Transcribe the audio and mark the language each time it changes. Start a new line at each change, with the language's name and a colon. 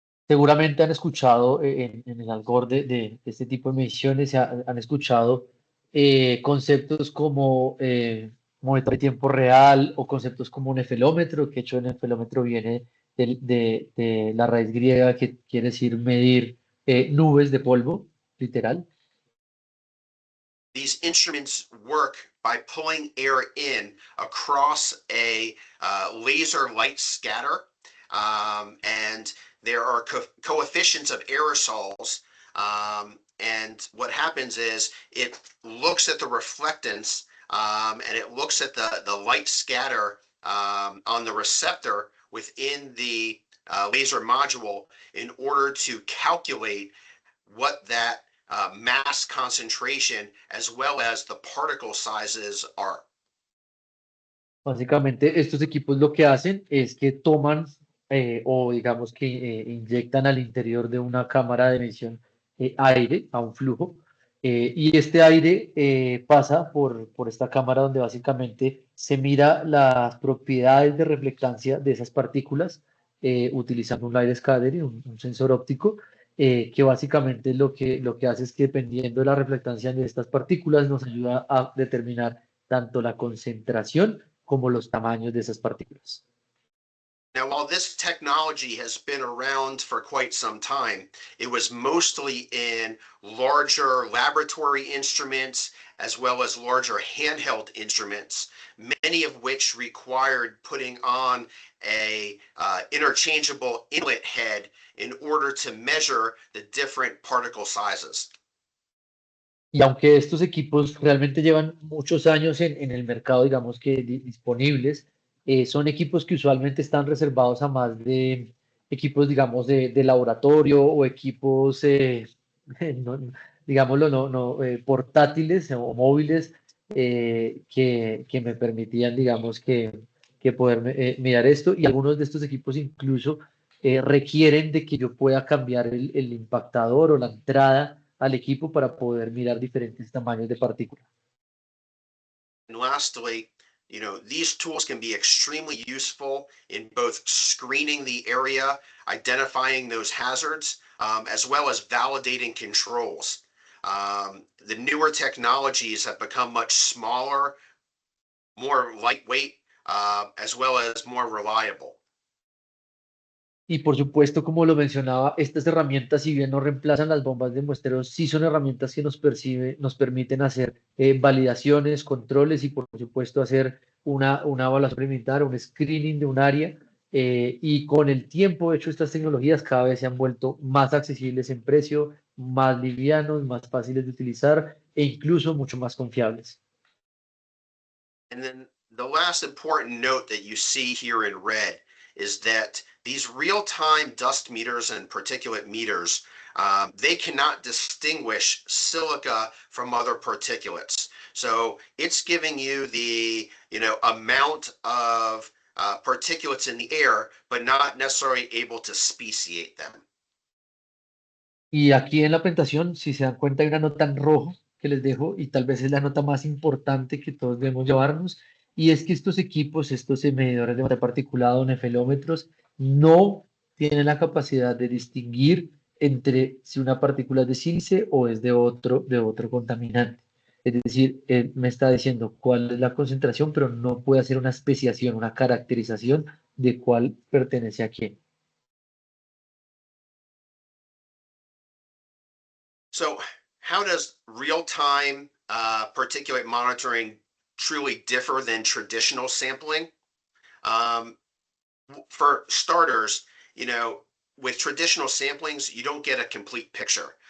Spanish: Seguramente han escuchado en el algor de este tipo de mediciones, han escuchado conceptos como monitor de tiempo real o conceptos como nefelómetro, que hecho nefelómetro viene de la raíz griega que quiere decir medir nubes de polvo, literal.
English: These instruments work by pulling air in across a laser light scatter. And there are coefficients of aerosols. And what happens is it looks at the reflectance and it looks at the light scatter on the receptor within the laser module in order to calculate what that mass concentration as well as the particle sizes are.
Spanish: Básicamente, estos equipos lo que hacen es que toman o digamos que inyectan al interior de una cámara de emisión aire a un flujo y este aire pasa por esta cámara donde básicamente se mira las propiedades de reflectancia de esas partículas utilizando un light scatter, un sensor óptico, que básicamente lo que hace es que dependiendo de la reflectancia de estas partículas nos ayuda a determinar tanto la concentración como los tamaños de esas partículas.
English: Now, while this technology has been around for quite some time, it was mostly in larger laboratory instruments as well as larger handheld instruments, many of which required putting on a interchangeable inlet head in order to measure the different particle sizes.
Spanish: Y aunque estos equipos realmente llevan muchos años en el mercado, digamos que disponibles, son equipos que usualmente están reservados a más de equipos, digamos, de laboratorio o equipos, no- digámoslo, portátiles o móviles que me permitían, digamos, que poder mirar esto. Y algunos de estos equipos incluso requieren de que yo pueda cambiar el impactador o la entrada al equipo para poder mirar diferentes tamaños de partículas.
English: And lastly, these tools can be extremely useful in both screening the area, identifying those hazards, as well as validating controls. The newer technologies have become much smaller, more lightweight, as well as more reliable.
Spanish: Y por supuesto, como lo mencionaba, estas herramientas, si bien no reemplazan las bombas de muestreo, sí son herramientas que nos permiten hacer validaciones, controles y por supuesto hacer una evaluación preliminar, un screening de un área. Y con el tiempo, de hecho, estas tecnologías cada vez se han vuelto más accesibles en precio, más livianos, más fáciles de utilizar e incluso mucho más confiables.
English: And then the last important note that you see here in red is that these real-time dust meters and particulate meters, they cannot distinguish silica from other particulates. So it's giving you the amount of particulates in the air, but not necessarily able to speciate them.
Spanish: Y aquí en la presentación, si se dan cuenta, hay una nota en rojo que les dejo y tal vez es la nota más importante que todos debemos llevarnos. Y es que estos equipos, estos medidores de masa particulada o nefelómetros, no tienen la capacidad de distinguir entre si una partícula es de sílice o es de otro contaminante. Es decir, él me está diciendo cuál es la concentración, pero no puede hacer una especiación, una caracterización de cuál pertenece a quién.
English: So how does real-time particulate monitoring truly differ than traditional sampling? Um, for starters, you know, with traditional samplings, you don't get a complete picture.